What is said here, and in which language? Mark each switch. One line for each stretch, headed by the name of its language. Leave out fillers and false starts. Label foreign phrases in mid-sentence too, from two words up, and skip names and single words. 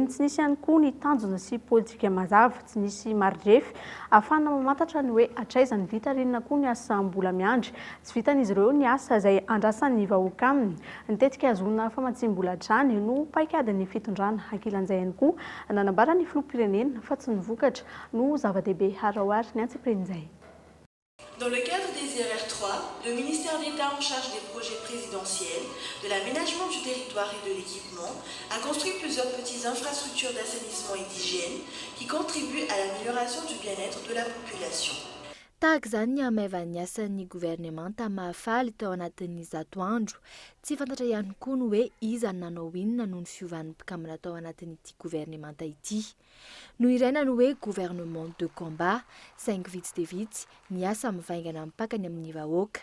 Malagasy: Tsy nisy ihany koa ny tanjona sy politika mazava, tsy nisy marify ahafahana mamantatra ny hoe hatraizany vita rinona koa ny asa mbola miandry. Tsy vitan'izy ireo ny asa izay andrasan'ny vahoaka aminy. Nitetika azona famatsim-bola hatrany no paikadin'ny fitondrana. Ankilan'izay ihany koa nanambarany filoham-pirenena fa tsy ny vokatra no zava-dehibe haroary ny antsepreny.
French: Dans le cadre des IRR3, le ministère d'État en charge des projets présidentiels, de l'aménagement du territoire et de l'équipement a construit plusieurs petites infrastructures d'assainissement et d'hygiène qui contribuent à l'amélioration du bien-être de la population.
Malagasy: Tahaka izany ny amaivany asan'ny governemanta mahafaly tao anatin'ny 100 andro. Tsy fantatra ihany koa ny hoe iza nanao inona noho ny fiovan'ny mpikambana tao anatin'ity governemanta ity. No iraina ny hoe
French: gouvernement de combat,
Malagasy: saingy vitsy dia vitsy ny asa mivaingana mipakany amin'ny vahoaka.